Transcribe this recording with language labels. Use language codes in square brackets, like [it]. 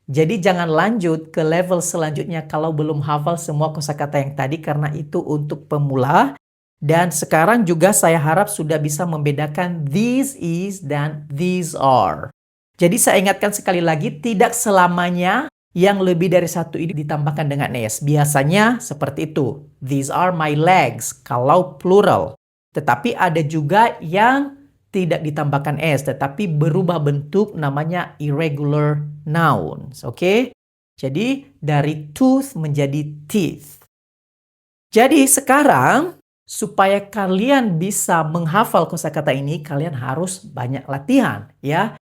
[id] Jadi jangan lanjut ke level selanjutnya kalau belum hafal semua kosakata yang tadi karena itu untuk pemula. Dan sekarang juga saya harap sudah bisa membedakan this is dan these are. Jadi saya ingatkan sekali lagi tidak selamanya yang lebih dari satu ini ditambahkan dengan S. Biasanya seperti itu. [en] These are my legs kalau plural. [id] Tetapi ada juga yang tidak ditambahkan S, tetapi berubah bentuk namanya irregular nouns. Oke? Jadi dari tooth menjadi teeth. Jadi sekarang supaya kalian bisa menghafal kosakata ini, kalian harus banyak latihan ya.